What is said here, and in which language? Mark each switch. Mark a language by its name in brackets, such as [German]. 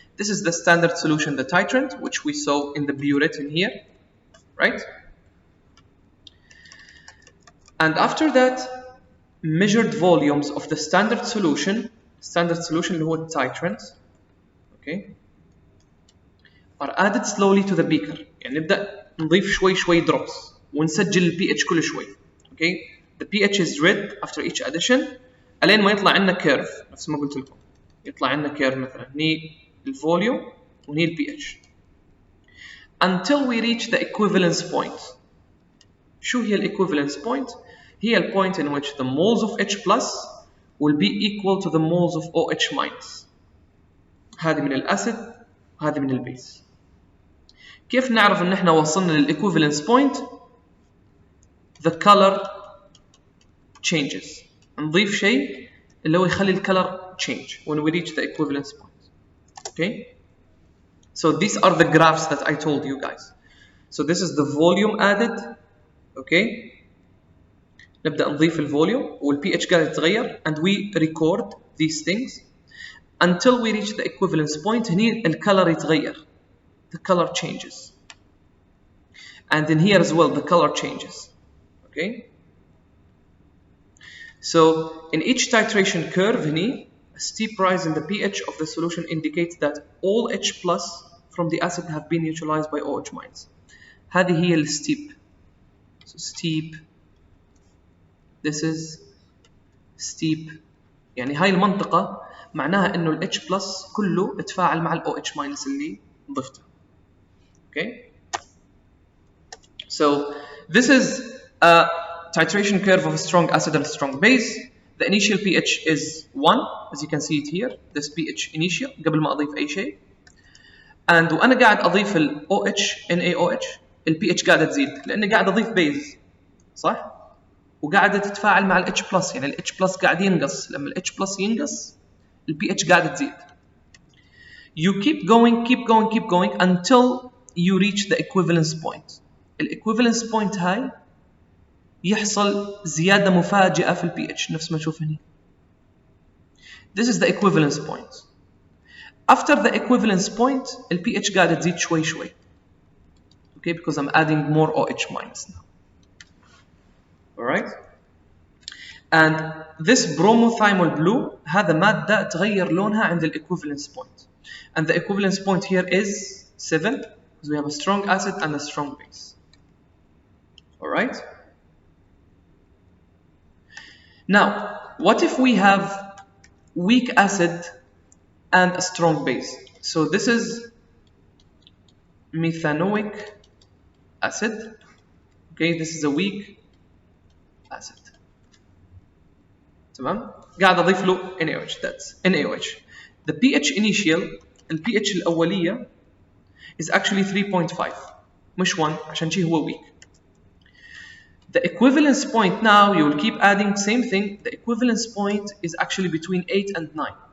[English] This is the standard solution, the titrant, which we saw in the burette in here, right? And after that, measured volumes of the standard solution [Arabic] اللي هو [English] titrant, okay, are added slowly to the beaker. [Arabic] يعني نبدأ نضيف شوي شوي drops ونسجل ال pH كل شوي. [English] Okay, the pH is read after each addition [Arabic] ألين ما يطلع عندنا curve نفس ما قلت لكم. يطلع عندنا curve مثلا هني الفوليوم وهني ال pH [English] until we reach the equivalence point. [Arabic] شو هي ال [English] equivalence point؟ [Arabic] هي ال [English] point in which the moles of H plus will be equal to the moles of OH minus. [Arabic] هذه من الأسيد وهذه من البيس. كيف نعرف ان احنا وصلنا للايكوفالنس بوينت؟ [English] the color changes. [Arabic] نضيف شيء اللي هو يخلي الكلر change [English] when we reach the equivalence point. Okay, so these are the graphs that I told you guys. So this is the volume added. Okay, [Arabic] نبدأ نضيف الفوليوم والPH قاعد يتغير [English] and we record these things until we reach the equivalence point. [Arabic] هني الكلر يتغير, [English] the color changes, and in here as well the color changes. Okay, so in each titration curve [Arabic] هني [English] a steep rise in the pH of the solution indicates that all H plus from the acid have been neutralized by OH minus. [Arabic] هذه هي steep. [English] So steep, this is steep. [Arabic] يعني هاي المنطقة معناها انه ال H plus كله اتفاعل مع ال OH minus اللي ضفته. [English] Okay, so this is a titration curve of a strong acid and a strong base. The initial pH is 1, as you can see it here. [Arabic] This pH initial قبل ما أضيف أي شيء. And وأنا قاعد أضيف ال OH NaOH ال pH قاعدة تزيد لأني قاعد أضيف بيز صح؟ وقاعدة تتفاعل مع ال H plus. يعني ال H plus قاعد ينقص. لما ال H plus ينقص ال pH قاعدة تزيد. [English] You keep going until you reach the equivalence point. [Arabic] ال equivalence point هاي يحصل زيادة مفاجئة في ال pH نفس ما نشوف هنا. [English] This is the equivalence point. After the equivalence point, [Arabic] ال pH قاعدة تزيد شوي شوي. [English] Okay, because I'm adding more OH minus now. Alright? And this bromothymol blue [Arabic] هذا مادة تغير لونها عند ال [English] equivalence point. And the equivalence point here is 7 because we have a strong acid and a strong base. Alright? Now, what if we have weak acid and a strong base? So this is methanoic acid. Okay, this is a weak acid. [Arabic] تمام؟ قاعد أضيف له NaOH. [English] That's NaOH. The pH initial, [Arabic] ال pH الأولية [English] is actually 3.5 [Arabic] مش 1 عشان شي هو [English] weak. The equivalence point now, you will keep adding same thing. The equivalence point is actually between 8 and 9.